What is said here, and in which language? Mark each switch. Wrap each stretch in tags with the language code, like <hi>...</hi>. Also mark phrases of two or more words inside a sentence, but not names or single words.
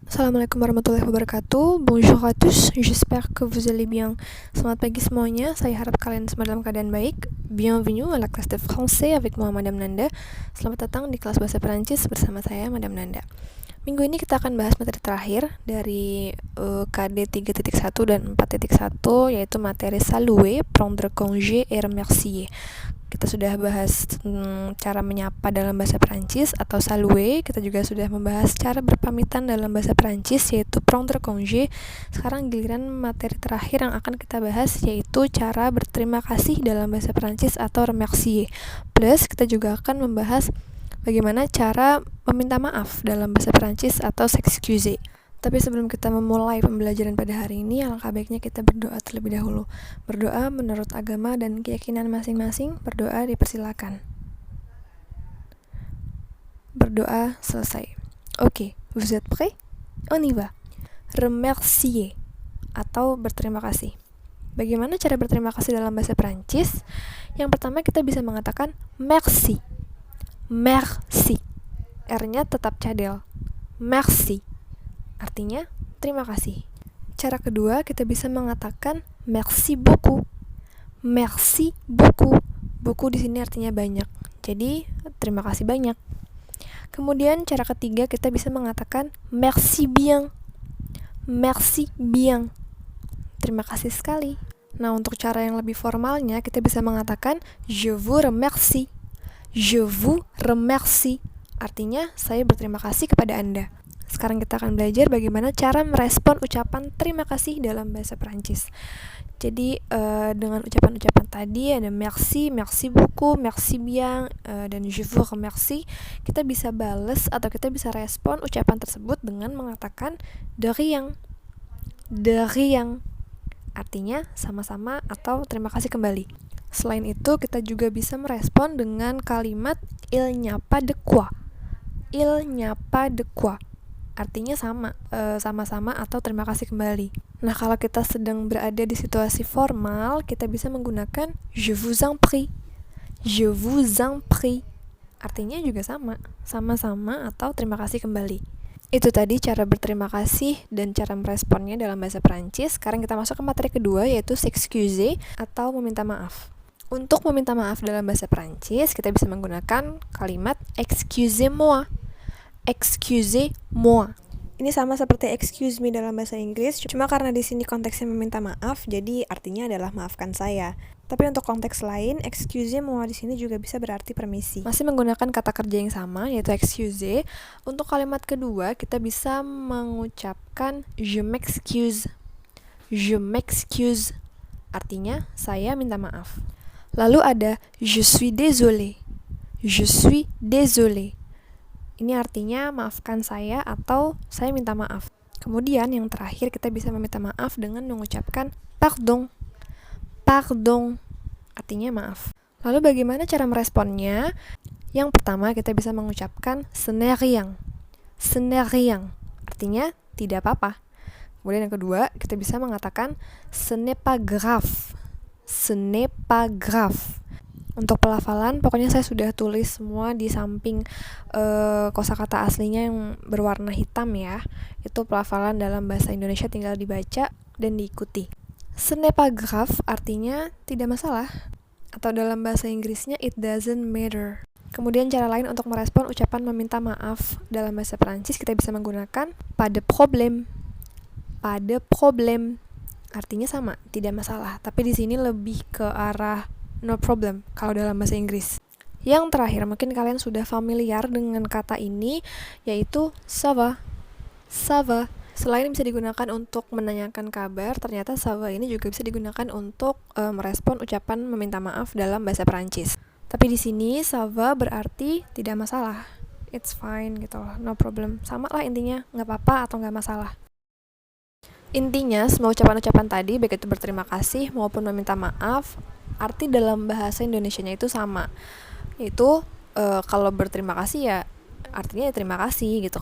<ar>السلام عليكم ورحمة الله وبركاته.</ar> <fr>Bonjour à tous, j'espère que vous allez bien.</fr> <id>Selamat pagi semuanya, saya harap kalian semua dalam keadaan baik.</id> <fr>Bienvenue à la classe de français avec moi, Madame Nanda.</fr> <id>Selamat datang di kelas bahasa Perancis bersama saya, Madame Nanda. Minggu ini kita akan bahas materi terakhir dari KD 3.1 dan 4.1, yaitu materi</id> <fr>saluer, prendre congé, et remercier.</fr> <id>Kita sudah bahas cara menyapa dalam bahasa Perancis atau saluer. Kita juga sudah membahas cara berpamitan dalam bahasa Perancis, yaitu</id> <fr>prendre congé.</fr> <id>Sekarang giliran materi terakhir yang akan kita bahas, yaitu cara berterima kasih dalam bahasa Perancis atau remercier. Plus kita juga akan membahas bagaimana cara meminta maaf dalam bahasa Perancis atau s'excuser. Tapi sebelum kita memulai pembelajaran pada hari ini, alangkah baiknya kita berdoa terlebih dahulu. Berdoa menurut agama dan keyakinan masing-masing, berdoa dipersilakan. Berdoa selesai. Oke,</id> <fr>vous êtes prêts? On y va. Remercier</fr> <id>atau berterima kasih. Bagaimana cara berterima kasih dalam bahasa Perancis? Yang pertama kita bisa mengatakan merci. Merci. R-nya tetap cadel. Merci. Artinya, terima kasih. Cara kedua, kita bisa mengatakan</id> <fr>merci beaucoup. Merci beaucoup.</fr> <id>Beaucoup di sini artinya banyak. Jadi, terima kasih banyak. Kemudian, cara ketiga, kita bisa mengatakan</id> <fr>merci bien. Merci bien.</fr> <id>Terima kasih sekali. Nah, untuk cara yang lebih formalnya, kita bisa mengatakan</id> <fr>je vous remercie. Je vous remercie.</fr> <id>Artinya, saya berterima kasih kepada Anda. Sekarang kita akan belajar bagaimana cara merespon ucapan terima kasih dalam bahasa Perancis. Jadi dengan ucapan-ucapan tadi ada</id> <fr>merci, merci beaucoup, merci bien,</fr> <id>dan</id> <fr>je vous remercie,</fr> <id>kita bisa balas atau kita bisa respon ucapan tersebut dengan mengatakan</id> <fr>de rien. De rien.</fr> <id>Artinya sama-sama atau terima kasih kembali. Selain itu, kita juga bisa merespon dengan kalimat</id> <fr>il n'y a pas de quoi. Il n'y a pas de quoi.</fr> <id>Artinya sama-sama atau terima kasih kembali. Nah, kalau kita sedang berada di situasi formal, kita bisa menggunakan</id> <fr>je vous en prie. Je vous en prie.</fr> <id>Artinya juga sama-sama atau terima kasih kembali. Itu tadi cara berterima kasih dan cara meresponnya dalam bahasa Perancis. Sekarang kita masuk ke materi kedua, yaitu s'excuser atau meminta maaf. Untuk meminta maaf dalam bahasa Perancis, kita bisa menggunakan kalimat</id> <fr>excusez-moi. Excusez-moi.</fr> <id>Ini sama seperti</id> <en>excuse me</en> <id>dalam bahasa Inggris, cuma karena di sini konteksnya meminta maaf, jadi artinya adalah maafkan saya. Tapi untuk konteks lain,</id> <fr>excusez-moi</fr> <id>di sini juga bisa berarti permisi. Masih menggunakan kata kerja yang sama, yaitu excuse. Untuk kalimat kedua, kita bisa mengucapkan</id> <fr>je m'excuse. Je m'excuse.</fr> <id>Artinya saya minta maaf. Lalu ada</id> <fr>je suis désolé. Je suis désolé.</fr> <id>Ini artinya maafkan saya atau saya minta maaf. Kemudian yang terakhir kita bisa meminta maaf dengan mengucapkan pardon. Pardon. Artinya maaf. Lalu bagaimana cara meresponnya? Yang pertama kita bisa mengucapkan</id> <fr>ce n'est rien. Ce n'est rien.</fr> <id>Artinya tidak apa-apa. Kemudian yang kedua kita bisa mengatakan</id> <fr>ce n'est pas grave. Ce n'est pas grave.</fr> <id>Untuk pelafalan, pokoknya saya sudah tulis semua di samping kosakata aslinya yang berwarna hitam ya. Itu pelafalan dalam bahasa Indonesia, tinggal dibaca dan diikuti.</id> <fr>Ce n'est pas grave</fr> <id>artinya tidak masalah. Atau dalam bahasa Inggrisnya</id> <en>it doesn't matter.</en> <id>Kemudian cara lain untuk merespon ucapan meminta maaf dalam bahasa Perancis, kita bisa menggunakan</id> <fr>pas de problème. Pas de problème.</fr> <id>Artinya sama, tidak masalah. Tapi di sini lebih ke arah</id> <en>no problem</en> <id>kalau dalam bahasa Inggris. Yang terakhir, mungkin kalian sudah familiar dengan kata ini, yaitu</id> <fr>ça va. Ça va.</fr> <id>Selain bisa digunakan untuk menanyakan kabar, ternyata</id> <fr>ça va</fr> <id>ini juga bisa digunakan untuk merespon ucapan meminta maaf dalam bahasa Perancis. Tapi di sini</id> <fr>ça va</fr> <id>berarti tidak masalah.</id> <en>It's fine</en> <id>gitu loh,</id> <en>no problem.</en> <id>Sama lah intinya, nggak apa-apa atau nggak masalah. Intinya, semua ucapan-ucapan tadi, baik itu berterima kasih maupun meminta maaf, arti dalam bahasa Indonesianya itu sama. Yaitu kalau berterima kasih ya artinya ya terima kasih gitu.</id>